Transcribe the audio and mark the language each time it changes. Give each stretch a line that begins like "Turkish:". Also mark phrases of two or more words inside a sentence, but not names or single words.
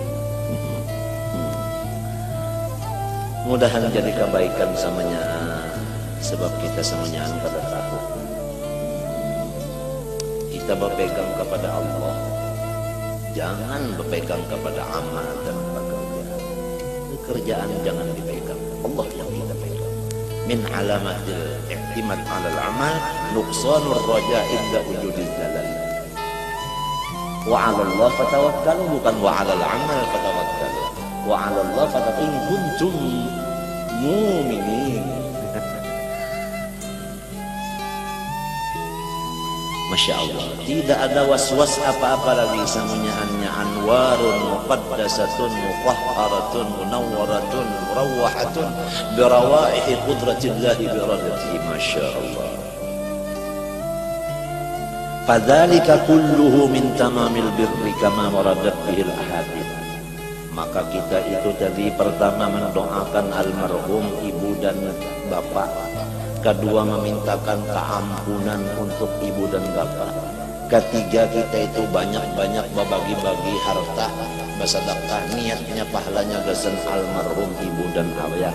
Indonesian: Mudahan jadi kebaikan samanya sebab kita samanya pada tahu kita berpegang kepada Allah jangan berpegang kepada amal dan pekerjaan jangan dipegang Allah yang kita pegang
Arabic: من علامة الاعتماد على العمل نقصان الرجاء عند وجود الزلل وعلى الله فتوكلوا bukan وعلى العمل فتوكلوا وعلى الله فتوكلوا إن كنتم مؤمنين. ما شاء الله
Indonesian: tidak ada was-was apa-apa lagi samunyaannya
Arabic: أنوار مقدسة مطهرة منورة مروحة بروائح قدرة الله بإرادته. ما شاء الله فذلك كله من تمام البر كما وردت به الأحاديث.
Indonesian: Maka kita itu tadi pertama mendoakan almarhum ibu dan bapak, kedua memintakan keampunan untuk ibu dan bapak, ketiga kita itu banyak-banyak berbagi-bagi harta bersedekah niatnya pahalanya gasan almarhum ibu dan ayah.